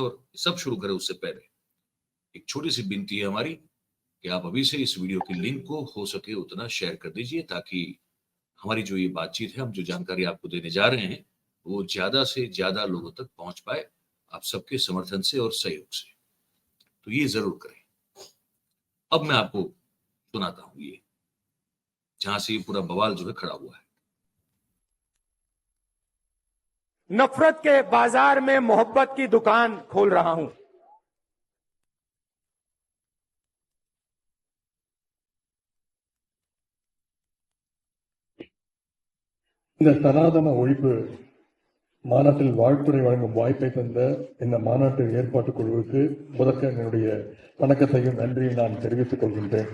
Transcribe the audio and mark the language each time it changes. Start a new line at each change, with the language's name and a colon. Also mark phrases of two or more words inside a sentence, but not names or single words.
Hindi: और सब शुरू करें उससे पहले एक छोटी सी विनती है हमारी कि आप अभी से इस वीडियो की लिंक को हो सके उतना शेयर कर दीजिए, ताकि हमारी जो ये बातचीत है, हम जो जानकारी आपको देने जा रहे हैं वो ज्यादा से ज्यादा लोगों तक पहुंच पाए, आप सबके समर्थन से और सहयोग से। तो ये जरूर करें। अब मैं आपको सुनाता हूं ये, जहां से ये पूरा बवाल जो है खड़ा हुआ है। नफरत के बाजार में मोहब्बत की दुकान खोल रहा हूं।
Tamil: இந்த சனாதன ஒழிப்பு மாநாட்டில் வாழ்த்துறை வழங்கும் வாய்ப்பை தந்த இந்த மாநாட்டு ஏற்பாட்டு குழுவுக்கு முதற்க என்னுடைய வணக்கத்தையும் நன்றியும் நான் தெரிவித்துக் கொள்கின்றேன்.